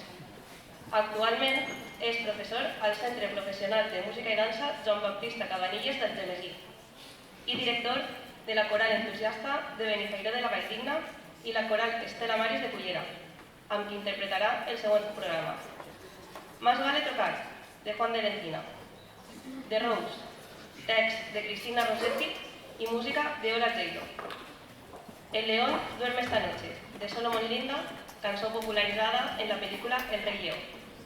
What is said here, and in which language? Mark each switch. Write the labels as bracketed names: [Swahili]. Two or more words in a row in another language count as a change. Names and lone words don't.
[Catalan] Actualment és professor al Centre Professional de Música i Dansa Joan Baptista Cabanilles del Temesí i director de la coral entusiasta de Benifairó de la Valldigna i la coral Estela Maris de Cullera, amb qui interpretarà el següent programa. [Spanish] Más vale tocar, de Juan de Lentina. The Rose, text de Cristina Rossetti y música de Ola Taylor. El león duerme esta noche, de Solomon Linda, canción popularizada en la película El Rey León.